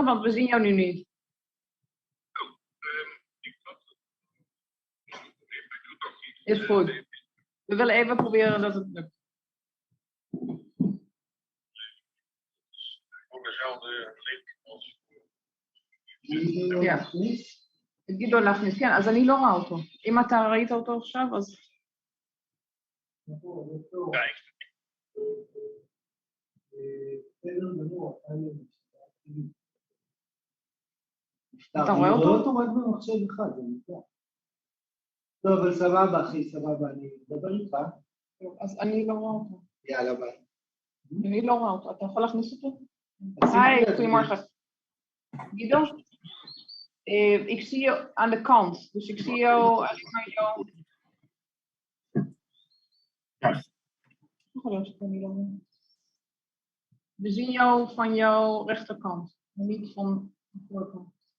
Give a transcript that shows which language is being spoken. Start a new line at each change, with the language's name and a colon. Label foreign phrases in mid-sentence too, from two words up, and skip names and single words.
Dutch: Want we zien jou nu niet. Is goed. We willen even proberen dat het lukt. Ja.
Hebrew: תגיד לו להכניס, כן, אז אני לא רואה אותו. אם אתה ראית אותו עכשיו, אז... אתה רואה אותו? אותו רק במחשב אחד, זה נקרא. טוב, אבל סבבה, אחי, סבבה, אני אדבר איתך. אז אני לא רואה אותו. יאללה, ביי. אני לא רואה אותו. אתה יכול להכניס אותו?
Dutch: Hi, goedemorgen. Guido? Ik zie je aan de kant, dus ik zie jou alleen maar jou. We zien jou van jouw rechterkant, maar niet van de voorkant.